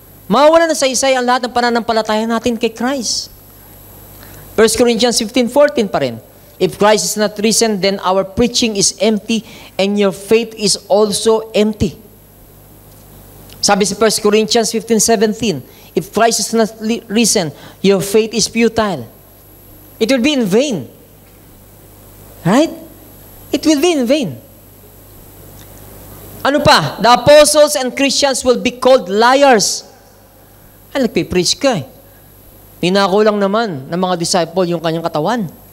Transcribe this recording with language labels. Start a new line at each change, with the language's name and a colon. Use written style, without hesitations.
Filipino: Mawala na saysay ang lahat ng pananampalataya natin kay Christ. 1 Corinthians 15:14 pa rin.
English: If Christ is not risen, then our preaching is empty and your faith is also empty.
Filipino: Sabi sa
English: 1 Corinthians 15:17, if Christ is not risen, your faith is futile. It will be in vain. Right? It will be in vain.
Filipino: Ano pa?
English: The apostles and Christians will be called liars.
Filipino: Ay, nagpipreach ka eh. Ninako lang naman ng mga disciple yung kanyang katawan.